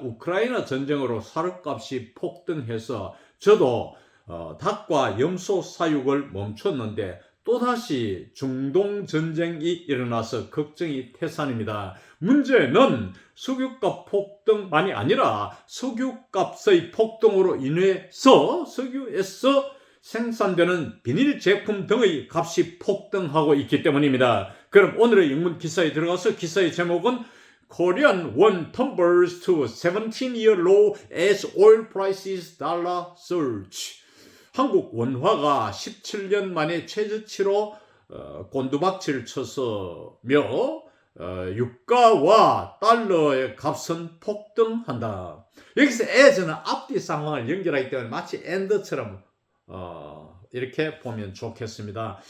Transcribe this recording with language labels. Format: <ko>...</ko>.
<ko>우크라이나 전쟁으로 사료값이 폭등해서 저도 닭과 염소 사육을 멈췄는데 또다시 중동 전쟁이 일어나서 걱정이 태산입니다. 문제는 석유값 폭등만이 아니라 석유값의 폭등으로 인해서 석유에서 생산되는 비닐 제품 등의 값이 폭등하고 있기 때문입니다. 그럼 오늘의 영문 기사에 들어가서 기사의 제목은</ko> <en>Korean won tumbles to 17-year low as oil prices dollar surge.</en> <ko>한국 원화가 17년 만에 최저치로 곤두박질 쳐서며 유가와 달러의 값은 폭등한다. 여기서 as는 앞뒤 상황을 연결하기 때문에 마치 and처럼 이렇게 보면 좋겠습니다.</ko>